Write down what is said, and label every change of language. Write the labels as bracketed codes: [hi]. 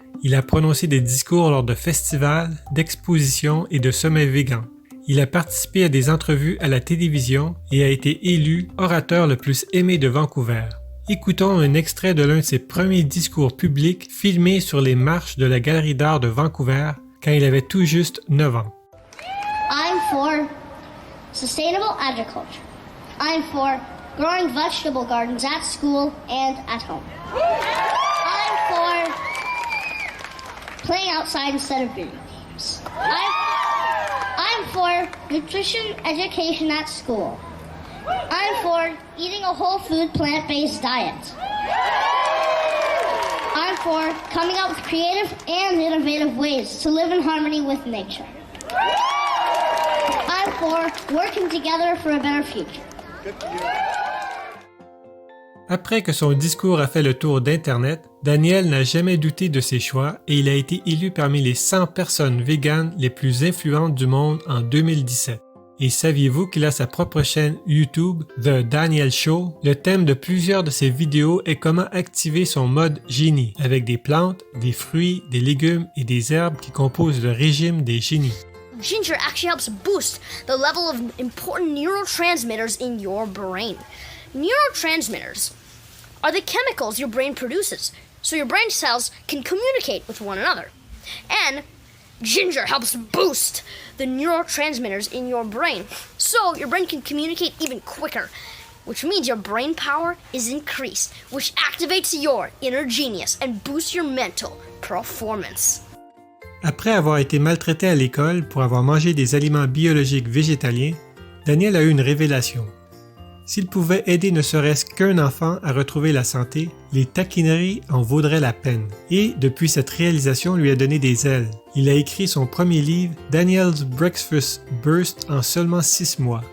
[fr] Il a prononcé des discours lors de festivals, d'expositions et de sommets végans. Il a participé à des entrevues à la télévision et a été élu orateur le plus aimé de Vancouver. Écoutons un extrait de l'un de ses premiers discours publics filmés sur les marches de la Galerie d'art de Vancouver quand il avait tout juste 9 ans. [en] I'm for sustainable agriculture. I'm for growing vegetable gardens at school and at home. I'm for playing outside instead of video games. I'm for nutrition education at school. I'm for eating a whole food plant-based diet. I'm for coming up with creative and innovative ways to live in harmony with nature. I'm for working together for a better future. [fr] Après que son discours a fait le tour d'Internet, Daniel n'a jamais douté de ses choix et il a été élu parmi les 100 personnes véganes les plus influentes du monde en 2017. Et saviez-vous qu'il a sa propre chaîne YouTube, The Daniel Show? Le thème de plusieurs de ses vidéos est comment activer son mode génie, avec des plantes, des fruits, des légumes et des herbes qui composent le régime des génies. [en] Ginger actually helps boost the level of important neurotransmitters in your brain. Neurotransmitters are the chemicals your brain produces, so your brain cells can communicate with one another. And ginger helps boost the neurotransmitters in your brain, so your brain can communicate even quicker, which means your brain power is increased, which activates your inner genius and boosts your mental performance. [fr] Après avoir été maltraité à l'école pour avoir mangé des aliments biologiques végétaliens, Daniel a eu une révélation. S'il pouvait aider ne serait-ce qu'un enfant à retrouver la santé, les taquineries en vaudraient la peine. Et depuis cette réalisation lui a donné des ailes. Il a écrit son premier livre, Daniel's Breakfast Burst, en seulement 6 mois.